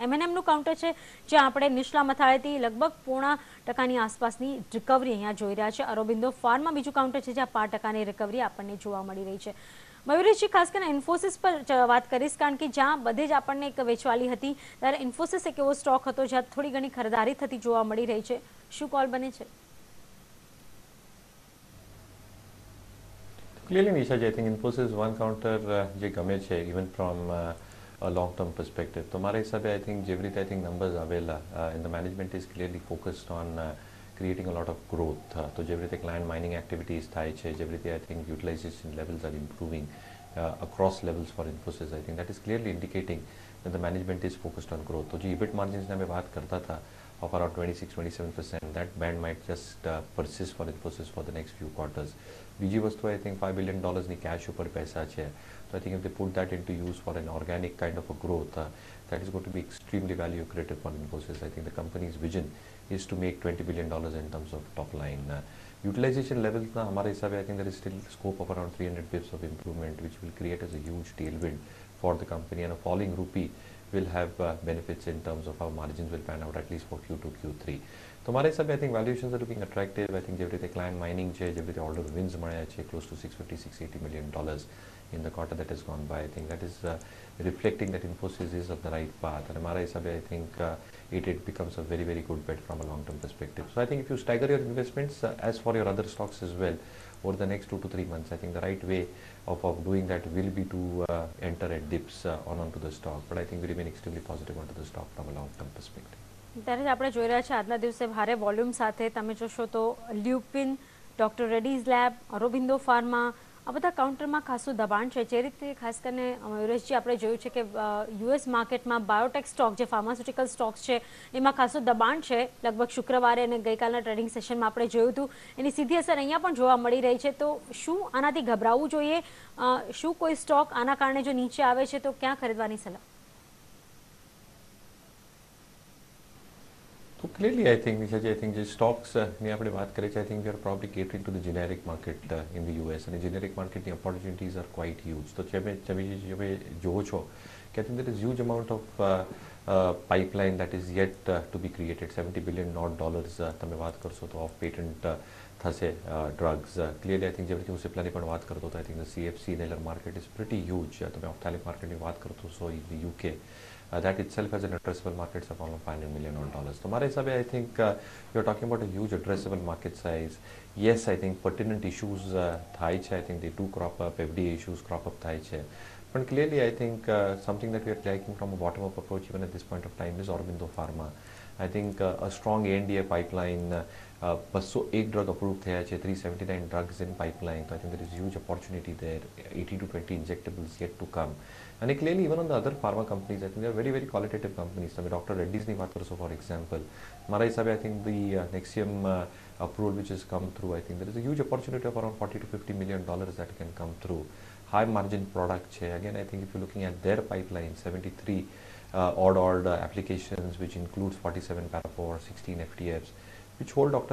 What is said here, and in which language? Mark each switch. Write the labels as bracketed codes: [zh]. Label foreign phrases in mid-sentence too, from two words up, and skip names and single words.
[gu] એમએનએમનું કાઉન્ટર છે જ્યાં આપણે નીચલા મથાળેથી લગભગ 0.5% આસપાસની રિકવરી અહીંયા જોઈ રહ્યા છે. અરોબિંદો ફાર્મા બીજું કાઉન્ટર છે જ્યાં 5%ની રિકવરી આપણને જોવા મળી રહી છે. મયુરેશજી, ખાસ કરીને ઇન્ફોસિસ પર વાત કરીશ, કારણ કે જ્યાં બધે જ આપણને એક વેચવાલી હતી ત્યારે ઇન્ફોસિસ એક એવો સ્ટોક હતો જ્યાં થોડી ઘણી ખરીદારી થતી જોવા મળી રહી છે. શું કોલ બને છે? [en] Clearly, Nisha, I think Infosys one counter [gu] જે ગમે છે [en] even from a long term perspective. [gu] તો મારા હિસાબે [en] I think [gu] જેવી રીતે [en] I think numbers આવેલા and the management is clearly focused on creating a lot of growth. [gu] તો જેવી રીતે [en] client mining activities [gu] થાય છે, જેવી રીતે [en] I think utilization levels are improving across levels for Infosys. I think that is clearly indicating that the management is focused on growth. [gu] તો જે [en] EBIT margins [gu] ને અમે વાત કરતા હતા [en] of around 26-27%, that band might just persist for Infosys for the next few quarters. [gu] બીજી વસ્તુ [en] I think $5 billion [gu] ની cash ઉપર પૈસા છે. [en] So I think if they put that into use for an organic kind of a growth, that is going to be extremely value accretive for Infosys. I think the company's vision is to make $20 billion in terms of top line. Utilization levels, [hi] हमारे हिसाब से [en] I think there is still scope of around 300 bps of improvement, which will create as a huge tailwind for the company, and a falling rupee will have benefits in terms of how margins will pan out, at least for Q2, Q3. [gu] તો મારા હિસાબે [en] I think valuations are looking attractive. I think [gu] જેવી રીતે [en] client mining [gu] છે, જેવી રીતે [en] order wins [gu] મળ્યા છે [en] close to $650-680 million in the quarter that has gone by. I think that is reflecting that Infosys is on the right path. And [gu] મારા હિસાબે [en] I think it becomes a very, very good bet from a long-term perspective. So I think if you stagger your investments as for your other stocks as well over the next 2 to 3 months, I think the right way of doing that will be to enter at dips onto the stock. But I think we remain extremely positive onto the stock from a long-term perspective. [gu] ત્યારે જ આપણે જોઈ રહ્યા છીએ આજના દિવસે ભારે વોલ્યુમ સાથે તમે જોશો તો લ્યુપિન, ડોક્ટર રેડ્ડીઝ લેબ, અરોબિંદો ફાર્મા, આ બધા કાઉન્ટરમાં ખાસું દબાણ છે. જે રીતે ખાસ કરીને મયુરેશજી આપણે જોયું છે કે યુએસ માર્કેટમાં બાયોટેક સ્ટોક, જે ફાર્માસ્યુટિકલ સ્ટોક્સ છે, એમાં ખાસું દબાણ છે. લગભગ શુક્રવારે અને ગઈકાલના ટ્રેડિંગ સેશનમાં આપણે જોયું હતું, એની સીધી અસર અહીંયા પણ જોવા મળી રહી છે. તો શું આનાથી ગભરાવવું જોઈએ? શું કોઈ સ્ટોક આના કારણે જો નીચે આવે છે તો ક્યાં ખરીદવાની સલાહ? [en] So clearly, I think, Nisha, I think the stocks [gu] ની આપણે વાત કરીએ છીએ, [en] I think we are probably catering to the generic market in the US, and the generic market the opportunities are quite huge. [gu] તો તમે જોવો છો કે [en] I think there is huge amount of pipeline that is yet to be created. [gu] $70 billion તમે વાત કરશો તો [en] off patent [gu] થશે drugs. [en] Clearly, I think [gu] જેવી રીતે હું સિપ્લાની પણ વાત કરતો હતો, [en] I think the CFC inhaler market is pretty huge. [gu] તમે [en] ophthalmic marketની [gu] વાત કરતો છો [en] in the UK. That itself has an addressable market of almost $500 million. So my hisabe, I think you're talking about a huge addressable market size. Yes, I think pertinent issues [gu] થાય છે. [en] I think they do crop up, FDA issues crop up [gu] થાય છે. [en] But clearly, I think something that we are taking from a bottom-up approach even at this point of time is Aurobindo Pharma. I think a strong ANDA pipeline, 201 drug approved [gu] થયા છે, [en] 379 drugs in pipeline. So I think there is huge opportunity there, 18 to 20 injectables yet to come. And clearly, even on the other pharma companies, I think they are very, very qualitative companies. I mean, [gu] Dr. Reddy's ની વાત કરશો, [en] for example. [gu] મારા હિસાબે, [en] I think the Nexium approval which has come through, I think there is a huge opportunity of around $40 to $50 million that can come through. High margin product છે. Again, I think if you're looking at their pipeline, 73 odd applications, which includes 47 para 4, 16 FTFs, which hold Dr.